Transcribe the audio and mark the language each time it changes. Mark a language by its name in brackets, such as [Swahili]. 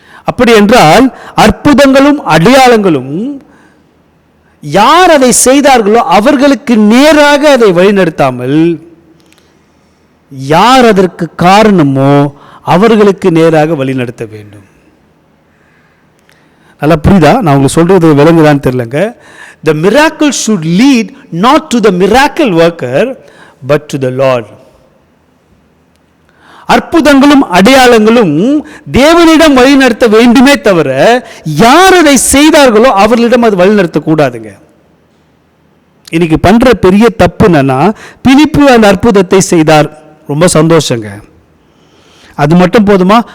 [Tamil] அப்படி என்றால் அற்புதங்களும் அடையாளங்களும் யார் அதை செய்தார்களோ அவர்களுக்கு நேராக அதை வழிநடத்தாமல், யார் அதற்கு காரணமோ அவர்களுக்கு நேராக வழிநடத்த வேண்டும். நல்லா புரியுதா? நான் உங்களுக்கு சொல்றது விளங்குதான்னு தெரியலங்க. [English] The miracle should lead not to the miracle worker but to the Lord. [Tamil] அற்புதங்களும் அடையாளங்களும் தேவனிடம் வழிநடத்த வேண்டுமே தவிர யார் அதை செய்தார்களோ அவர்களிடம் அது வழிநடத்த கூடாதுங்க. இன்னைக்கு பண்ற பெரிய தப்பு என்னன்னா, பிலிப்பு அந்த அற்புதத்தை செய்தார், ரொம்ப சந்தோஷங்க. அது மட்டும் போதுமா?